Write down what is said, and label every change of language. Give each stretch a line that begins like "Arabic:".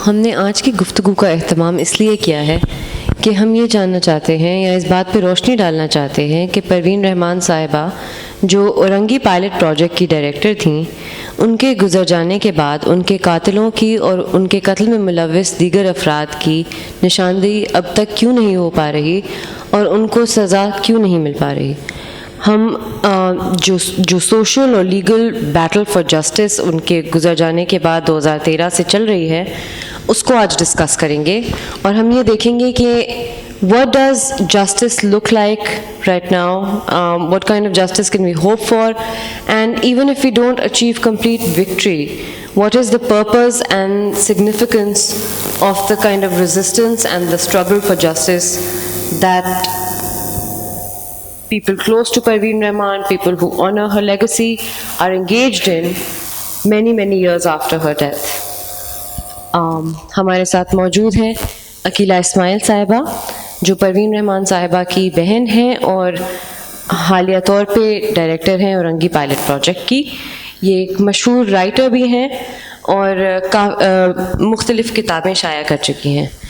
Urdu: ہم نے آج کی گفتگو کا اہتمام اس لیے کیا ہے کہ ہم یہ جاننا چاہتے ہیں یا اس بات پہ روشنی ڈالنا چاہتے ہیں کہ پروین رحمان صاحبہ جو اورنگی پائلٹ پروجیکٹ کی ڈائریکٹر تھیں، ان کے گزر جانے کے بعد ان کے قاتلوں کی اور ان کے قتل میں ملوث دیگر افراد کی نشاندہی اب تک کیوں نہیں ہو پا رہی اور ان کو سزا کیوں نہیں مل پا رہی. ہم جو سوشل اور legal battle for justice in کے گزر جانے کے بعد 2013 سے چل رہی ہے، اس کو آج ڈسکس کریں گے اور ہم یہ دیکھیں گے کہ
English: what does justice look like right now, what kind of justice can we hope for, and even if we don't achieve complete victory, what is the purpose and significance of the kind of resistance and the struggle for justice that people close to Parveen Rahman, people who honor her legacy, are engaged in many years after her death.
Urdu: ہمارے ساتھ موجود ہیں عقیلہ اسماعیل صاحبہ جو پروین رحمان صاحبہ کی بہن ہیں اور حالیہ طور پہ ڈائریکٹر ہیں اورنگی پائلٹ پروجیکٹ کی. یہ ایک مشہور رائٹر بھی ہیں اور مختلف کتابیں شائع کر چکی ہیں.